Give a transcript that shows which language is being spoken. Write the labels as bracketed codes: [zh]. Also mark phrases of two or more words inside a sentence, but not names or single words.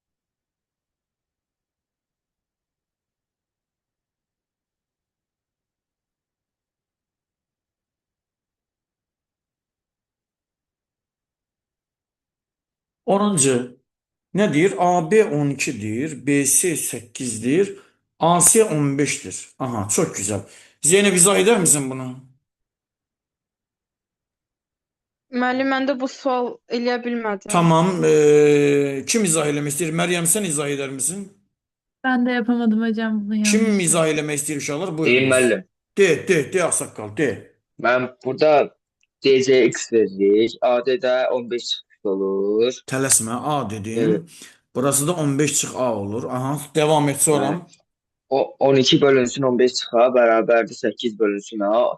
[tr] Onuncu nedir? AB 12'dir, BC 8'dir, AC 15'tir. Aha çok güzel. Zeynep izah eder misin bunu? [az] Müəllim, mən də bu sual eləyə bilmədim. [tr] Tamam. [az] Kim izah eləmək istəyir? [tr] Məryəm, sən izah eder misin? Ben de yapamadım hocam bunu [az] Kim [tr] yanlış. [az] izah eləmək istəyir uşaqlar? Deyim Buyurunuz. müəllim. De ağsaqqal, de. Mən burada DCX veririk. AD-də 15 çıxış olur. Tələsmə, A dedim. [tr] Evet. Burası da 15 çıx A olur. Aha, devam et sonra. [az] O 12 bölünsün 15 çıxa bərabərdir 8 bölünsün A.